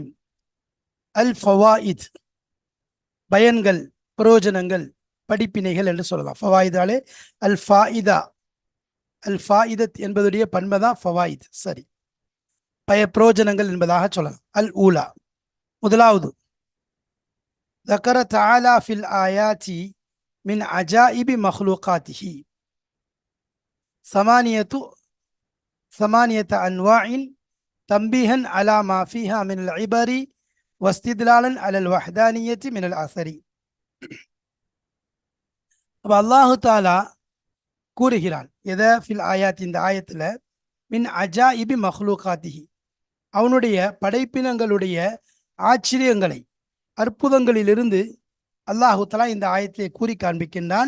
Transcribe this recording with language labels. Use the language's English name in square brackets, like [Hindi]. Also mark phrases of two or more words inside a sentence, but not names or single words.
[Arabic] الفوائد, [Tamil] பயன்கள், பிரயோஜனங்கள், படிப்பினைகள் என்று சொல்லலாம். ஃபவாயிதாலே [Arabic] الفائدة, الفائدة [Tamil] என்பதுடைய பண்பதான் ஃபவாயித். சரி, பிரயோஜனங்கள் என்பதாக சொல்லலாம். [Arabic] الأولى, [Tamil] முதலாவது, [Arabic] ذكر تعالى في الآيات من عجائب مخلوقاته ثمانية أنواع تنبيها على ما فيها من العبر واستدلالا على الوحدانية من الأثر. [Tamil] அப்ப [Arabic] الله تعالى [Tamil] கூறுகிறான், எதை [Arabic] في الآيات, [Tamil] இந்த ஆயத்துல, [Arabic] من عجائب مخلوقاته, [Tamil] அவனுடைய படைப்பினங்களுடைய ஆச்சரியங்களை, அற்புதங்களிலிருந்து [Arabic] الله تعالى [Tamil] இந்த ஆயத்திலே கூறி காண்பிக்கின்றான்.